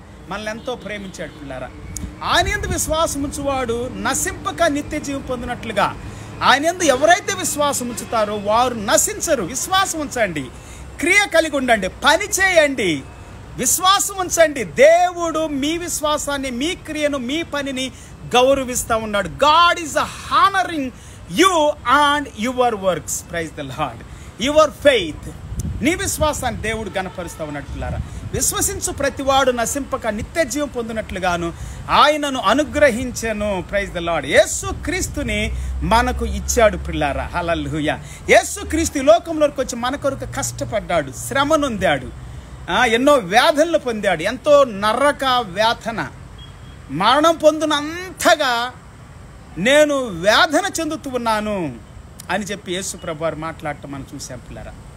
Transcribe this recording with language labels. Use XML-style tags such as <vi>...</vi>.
<te>మనల్ని ఎంతో ప్రేమించాడు పిల్లారా. ఆయన యందు విశ్వాసం ఉంచువాడు నశింపక నిత్య జీవం పొందినట్లుగా, ఆయన యందు ఎవరైతే విశ్వాసం ఉంచుతారో వారు నశించరు. విశ్వాసం ఉంచండి, క్రియ కలిగి ఉండండి, పని చేయండి, విశ్వాసం ఉంచండి. దేవుడు మీ విశ్వాసాన్ని, మీ క్రియను, మీ పనిని గౌరవిస్తూ ఉన్నాడు.</te> <en>God is honouring you and your works. Praise the Lord. Your faith,</en> <te>నీ విశ్వాసాన్ని దేవుడు గణపరుస్తూ ఉన్నట్లుగా, విశ్వసించు ప్రతివాడు నశింపక నిత్య జీవం పొందినట్లుగాను ఆయనను అనుగ్రహించెను.</te> <en>Praise the Lord.</en> <te>యేసు క్రీస్తుని మనకు ఇచ్చాడు పిల్లారా. హల్లెలూయా. యేసు క్రీస్తు లోకంలోకి వచ్చి మన కొరకు కష్టపడ్డాడు, శ్రమ నొందాడు, ఎన్నో వేదనలు పొందాడు, ఎంతో నరక వేదన, మరణం పొందినంతగా నేను వేదన చెందుతూ ఉన్నాను అని చెప్పి యేసు ప్రభు వారు మాట్లాడటం మనం చూసాం పిల్లరా.</te>